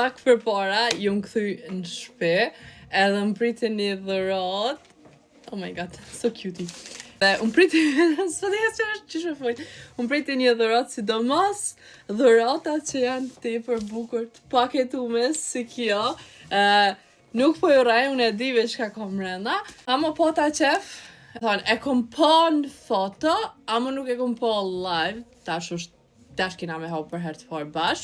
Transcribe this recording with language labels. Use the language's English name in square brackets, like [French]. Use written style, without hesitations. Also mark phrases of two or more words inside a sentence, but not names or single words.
[Albanian] Pak përpara ju më kthy në shtëpi, edhe më priti një dhuratë. [English] Oh my god, so cutie. [Albanian] Dhe unë priti, unë priti një dhuratë, sidomos dhuratat që janë tepër bukur të paketume si kjo. Nuk po ju rrej, unë e di veç ka kom mrenda. Amo po ta qef, e kom po në foto, amo nuk e kom po live, tash kina me hau për herë të parë bashkë.